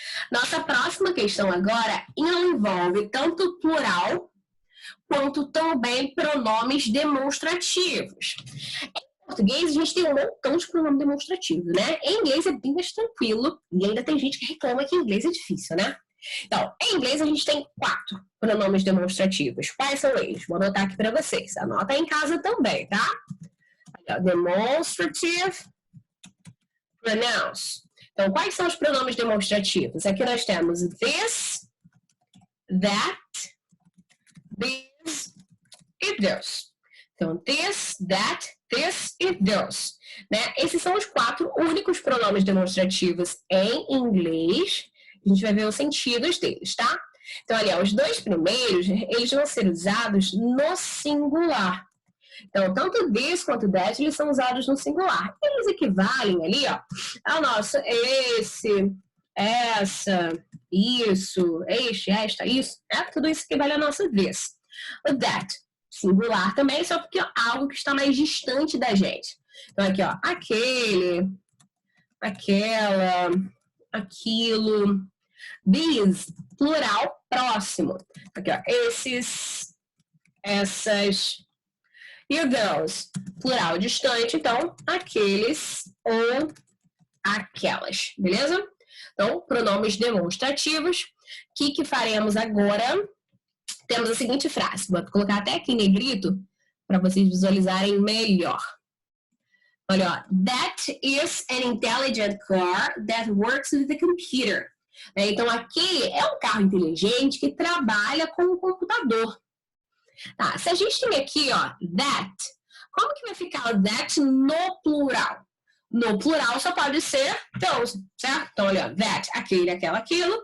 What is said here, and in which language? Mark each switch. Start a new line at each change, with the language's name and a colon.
Portuguese: Nossa próxima questão agora envolve tanto plural quanto também pronomes demonstrativos. Em português, a gente tem um montão de pronome demonstrativo, né? Em inglês é bem mais tranquilo e ainda tem gente que reclama que em inglês é difícil, né? Então, em inglês a gente tem 4 pronomes demonstrativos. Quais são eles? Vou anotar aqui para vocês. Anota em casa também, tá?
English: Demonstrative pronouns.
Portuguese: Então, quais são os pronomes demonstrativos? Aqui nós temos this, that, these e those. Então, this, that, this e those. Né? Esses são os 4 únicos pronomes demonstrativos em inglês. A gente vai ver os sentidos deles, tá? Então, ali, ó, os 2 primeiros, eles vão ser usados no singular. Então, tanto this quanto that, eles são usados no singular. Eles equivalem ali, ó, ao nosso esse, essa, isso, este, esta, isso. Né? Tudo isso equivale ao nosso this. O that, singular também, só porque é algo que está mais distante da gente. Então, aqui, ó, aquele, aquela, aquilo. These, plural, próximo. Aqui, ó, esses, essas. E o those, plural, distante. Então, aqueles ou aquelas. Beleza? Então, pronomes demonstrativos. O que faremos agora? Temos a seguinte frase. Vou colocar até aqui em negrito para vocês visualizarem melhor. Olha, ó.
English: That is an intelligent car that works with the computer.
Portuguese: Então, aquele é um carro inteligente que trabalha com o computador. Tá, se a gente tem aqui, ó, that, como que vai ficar o that no plural? No plural só pode ser those, certo? Então, olha, ó, that, aquele, aquela, aquilo.